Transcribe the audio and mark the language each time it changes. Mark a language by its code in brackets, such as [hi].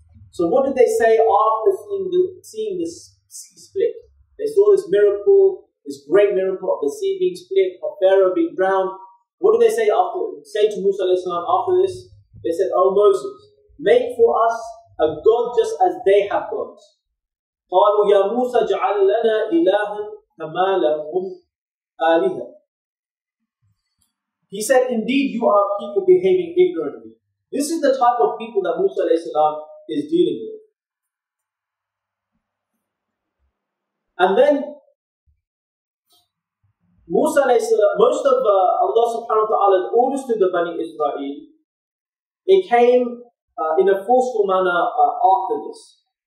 [en] So what did they say after seeing this sea split? They saw this miracle, this great miracle of the sea being split, of Pharaoh being drowned. What did they say to Musa alayhi salam after this? They said, "Oh Moses, make for us a God just as they have gods." [ar] قالوا يا موسى اجعل لنا إلها كما لهم آلهة. [en] He said, indeed you are people behaving ignorantly. This is the type of people that Musa alayhi salam is dealing with. And then Musa alayhi salam, most of Allah subhanahu wa ta'ala's orders to the Bani Israel, it came in a forceful manner after this.